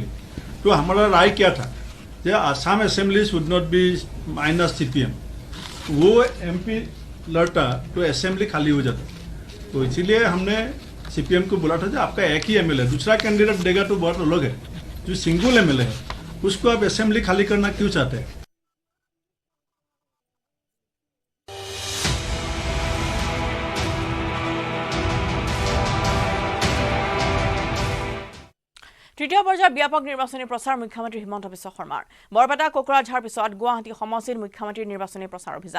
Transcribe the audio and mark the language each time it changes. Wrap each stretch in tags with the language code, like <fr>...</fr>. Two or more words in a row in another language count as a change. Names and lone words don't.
<hi>तो हमारा राय क्या था कि असम</hi> <en>assembly should not be minus CPM.</en> <hi>वो एमपी लड़ता तो असेंबली खाली हो जाता। तो इसीलिए हमने सीपीएम को बोला था कि आपका एक ही एमएलए, दूसरा कैंडिडेट देगा तो बहुत अलग है। जो सिंगल एमएलए है उसको आप असेंबली खाली करना क्यों चाहते हैं?</hi> <as>তৃতীয় পৰ্যায়ৰ ব্যাপক নিৰ্বাচনী প্ৰচাৰ মুখ্যমন্ত্ৰী হিমন্ত বিশ্ব শৰ্মাৰ। বৰপেটা কোকৰাঝাৰ পিছত গুৱাহাটী সমষ্টিৰ মুখ্যমন্ত্ৰীৰ নিৰ্বাচনী প্ৰচাৰ অভিযান।</as>